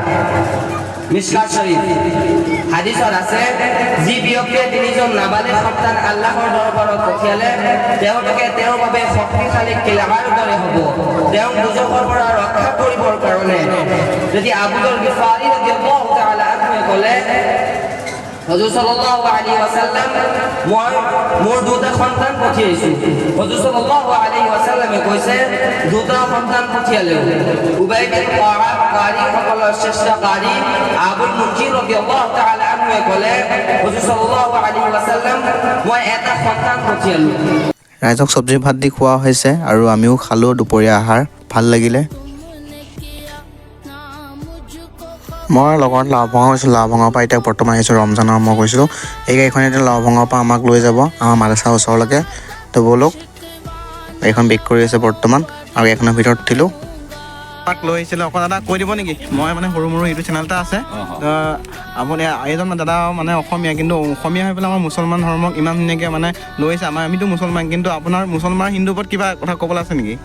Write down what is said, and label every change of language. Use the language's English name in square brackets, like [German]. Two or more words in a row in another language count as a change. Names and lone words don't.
[Assamese] মিশকাত শৰীফ হাদিছত আছে যি ব্যক্তিয়ে তিনিজন নাবালিগ সন্তান আল্লাহৰ দৰবাৰত পঠিয়ালে তেওঁলোকে তেওঁৰ বাবে শক্তিশালী কিলাৰ দৰে হ'ব তেওঁ দুজকৰ পৰা ৰক্ষা কৰিবৰ কাৰণে যদি আবুল গিফাৰী [Arabic] رضي الله تعالى عنه [Assamese] ক'লে হুজুৰ [Arabic] صلى الله عليه وسلم [Assamese] মই মোৰ দুটা সন্তান পঠিয়াইছো হুজুৰ [Arabic] صلى الله عليه وسلم [Assamese] কৈছে দুটা সন্তান পঠিয়ালেও উবাই বিন কাআব কাৰী সকলৰ শ্ৰেষ্ঠ কাৰী আবুল মুনজিৰ [Arabic] رضي الله تعالى عنه [Assamese] ক'লে হুজুৰ [Arabic] صلى الله عليه وسلم [Assamese] মই এটা সন্তান পঠিয়ালো ৰাইজক চব্জি ভাত দি খোৱা হৈছে আৰু আমিও খালোঁ দুপৰীয়া আহাৰ ভাল লাগিলে মই লগত লাওভঙা গৈছিলোঁ লাওভঙাৰ পৰা এতিয়া বৰ্তমান আহিছোঁ ৰমজানৰ মই গৈছিলোঁ এই গাড়ীখনে এতিয়া লাওভঙাৰ পৰা আমাক লৈ যাব আমাৰ মাদ্ৰাছাৰ ওচৰলৈকে তো ব'লক গাড়ীখন বেক কৰি আছে বৰ্তমান আৰু গাড়ীখনৰ ভিতৰত উঠিলোঁ আমাক লৈ আহিছিলে অকণ দাদা কৈ দিব নেকি মই মানে সৰু মৰু ইউটিউব চেনেল এটা আছে আপুনি এইজন দাদা মানে অসমীয়া কিন্তু অসমীয়া হৈ পেলাই আমাৰ মুছলমান ধৰ্মক ইমান ধুনীয়াকৈ মানে লৈ আহিছে আমিতো মুছলমান কিন্তু আপোনাৰ মুছলমান হিন্দুৰ ওপৰত কিবা কথা ক'বলৈ আছে নেকি